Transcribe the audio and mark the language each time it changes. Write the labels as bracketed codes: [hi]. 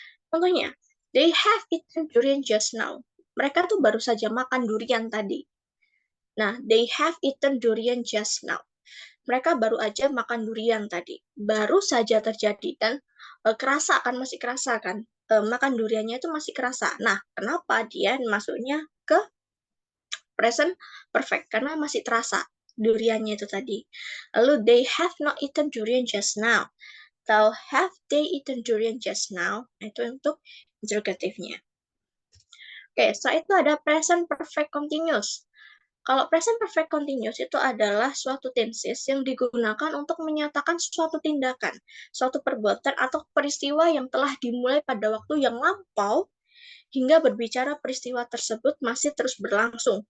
[en] Contohnya, they have eaten durian just now. [id] Mereka tuh baru saja makan durian tadi. [en] Nah, they have eaten durian just now. [id] Mereka baru aja makan durian tadi. Baru saja terjadi dan kerasa kan, masih kerasa kan. Makan duriannya itu masih kerasa. Nah, kenapa dia masuknya ke present perfect? Karena masih terasa duriannya itu tadi. Lalu, [en] they have not eaten durian just now. [id] Atau [en] have they eaten durian just now? [id] Itu untuk interrogatifnya. Oke, setelah itu ada present perfect continuous. Kalau present perfect continuous itu adalah suatu tenses yang digunakan untuk menyatakan suatu tindakan, suatu perbuatan atau peristiwa yang telah dimulai pada waktu yang lampau hingga berbicara peristiwa tersebut masih terus berlangsung.